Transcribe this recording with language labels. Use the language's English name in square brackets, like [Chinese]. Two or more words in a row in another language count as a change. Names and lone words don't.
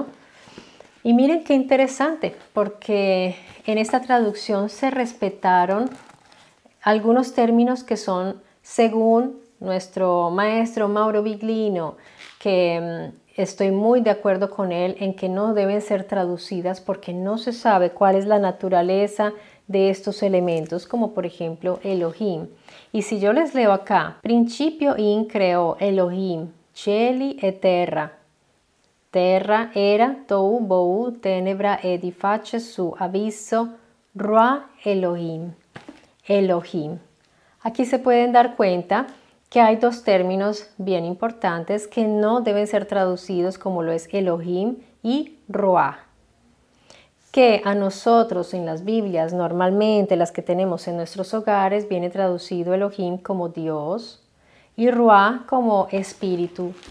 [Spanish] Y miren qué interesante, porque en esta traducción se respetaron algunos términos que son, según nuestro maestro Mauro Biglino, que estoy muy de acuerdo con él en que no deben ser traducidas porque no se sabe cuál es la naturaleza de estos elementos, como por ejemplo Elohim. Y si yo les leo acá: [Italian] principio in creò Elohim cieli e terra. Terra era tou bou tenebra ed face su abisso Ruah Elohim. Elohim. [Spanish] Aquí se pueden dar cuenta que hay dos términos bien importantes que no deben ser traducidos, como lo es Elohim y Ruah. que a nosotros en las Biblias, normalmente las que tenemos en nuestros hogares, viene traducido Elohim como Dios y Ruah como espíritu.